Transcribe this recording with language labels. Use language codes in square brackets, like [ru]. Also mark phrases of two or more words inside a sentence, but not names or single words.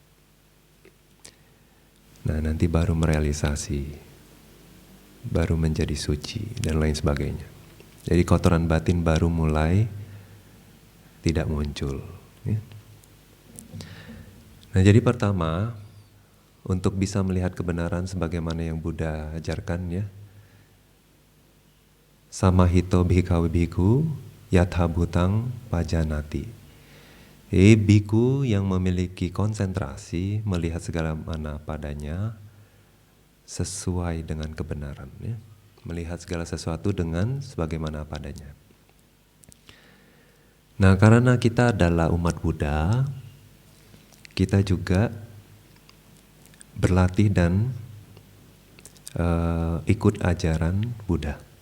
[id] Nah, nanti baru merealisasi, baru menjadi suci, dan lain sebagainya. Jadi kotoran batin baru mulai tidak muncul. Ya. Nah, jadi pertama, untuk bisa melihat kebenaran sebagaimana yang Buddha ajarkan, ya, [pi] samahito bhikkhave bhikkhu yatha bhutang pajanati. [id] Biku yang memiliki konsentrasi melihat segala mana padanya sesuai dengan kebenaran, ya. Melihat segala sesuatu dengan sebagaimana padanya. Nah, karena kita adalah umat Buddha, kita juga berlatih dan ikut ajaran Buddha.